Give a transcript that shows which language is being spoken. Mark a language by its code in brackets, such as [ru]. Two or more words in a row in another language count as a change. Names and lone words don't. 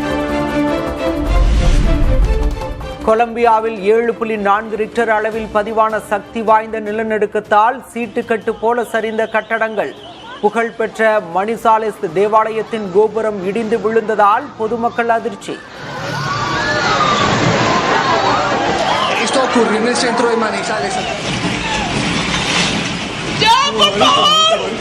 [ta] கொலம்பியாவில் 7.4 ரிக்டர் அளவில் பதிவான சக்தி வாய்ந்த நிலநடுக்கத்தால் சீட்டுக்கட்டு போல சரிந்த கட்டடங்கள். புகழ்பெற்ற மணிசாலேஸ் தேவாலயத்தின் கோபுரம் இடிந்து விழுந்ததால் பொதுமக்கள் அதிர்ச்சி. [es] Esto ocurrió en el centro de Manizales. ¡Ya, por favor!